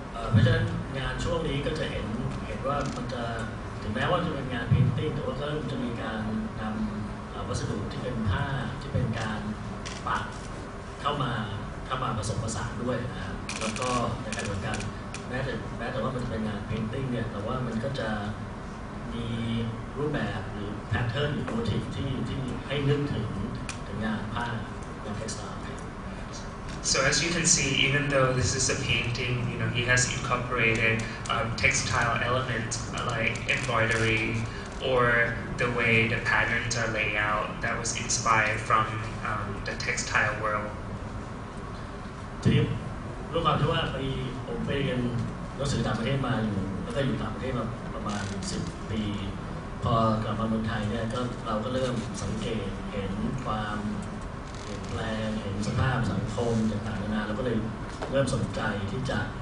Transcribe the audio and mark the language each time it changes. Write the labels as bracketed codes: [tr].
[th] เพราะฉะนั้นงานช่วงนี้ก็จะเห็นว่ามันจะถึงแม้ว่าจะเป็นงาน painting แต่ว่าก็จะมีการนำวัสดุที่เป็นผ้าที่เป็นการปักเข้ามาผสมผสานด้วยนะครับแล้วก็ในการเหมือนกันแม้แต่ว่ามันจะเป็นงาน painting เนี่ยแต่ว่ามันก็จะมีรูปแบบหรือ pattern หรือ motif ที่ให้นึกถึงงานผ้างาน textile. [en] So as you can see, even though this is a painting, he has incorporated textile elements like embroidery or the way the patterns are laid out that was inspired from the textile world. [th] ทีนี้ด้วยความที่ว่าผมไปเรียนหนังสือต่างประเทศมาอยู่แล้วก็อยู่ต่างประเทศมาประมาณ10 ปีพอกลับมาเมืองไทยเนี่ยเราก็เริ่มสังเกตเห็นความเปลี่ยนแปลงเห็นสภาพสังคมต่างๆนานาเราก็เลยเริ่มสนใจที่จะ